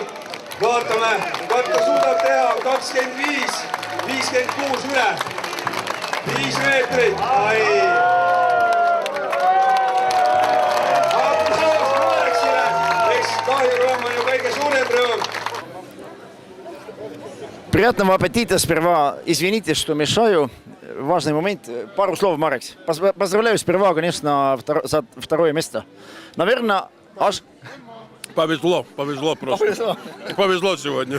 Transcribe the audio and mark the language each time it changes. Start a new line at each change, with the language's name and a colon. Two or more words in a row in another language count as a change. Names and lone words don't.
Estonian: Vaatame, Katta suudab teha 25, 56 üle. 5 meetrit. Aplaus Mareksile. Eks kahjurõõm on ju kõige suurem rõõm.
Russian: Приятного аппетита сперва. Извините, что мешаю. Важный момент. Пару слов, Марекс. Поздравляю сперва, конечно, за второе место. Наверное, аж... Повезло просто. Повезло сегодня.